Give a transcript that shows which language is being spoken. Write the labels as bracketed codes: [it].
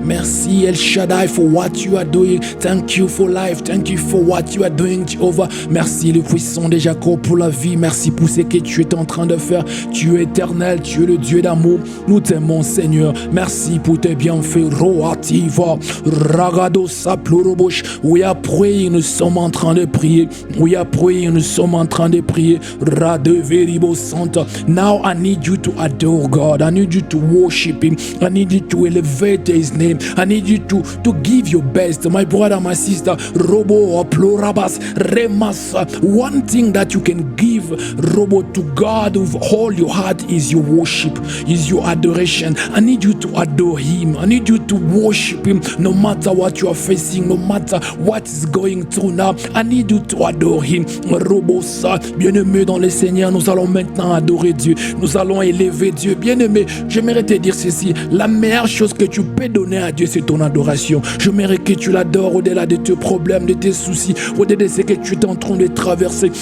[fr] Merci [en] El Shaddai for what you are doing. Thank you for life. Thank you for what you are doing, Jehovah. [fr] Merci le puissant de Jacob pour la vie. Merci pour ce que tu es en train de faire. Tu es éternel, tu es le Dieu d'amour. Nous t'aimons, Seigneur. Merci pour tes bienfaits. Roativa, Ragado Saplorobosh. [en] We are praying, [fr] nous sommes en train de prier. We are praying, nous sommes en train de prier. Radeveribo Santa. [en] Now I need you to adore God. I need you to worship Him. I need you to elevate His name. I need you to give your best, my brother, my sister. Robo Plorabas Remasa. One thing that you can give, Robo, to God with all your heart is your worship, is your adoration. I need you to adore Him. I need you to worship Him no matter what you are facing, no matter what is going through now. I need you to adore Him. [fr] Robo ça, bien-aimé dans le Seigneur, nous allons maintenant adorer Dieu. Nous allons élever Dieu. Bien-aimé, j'aimerais te dire ceci. La meilleure chose que tu peux donner à Dieu, c'est ton adoration. J'aimerais que tu l'adores au-delà de tes problèmes, de tes soucis, au-delà de ce que tu es en train de traverser.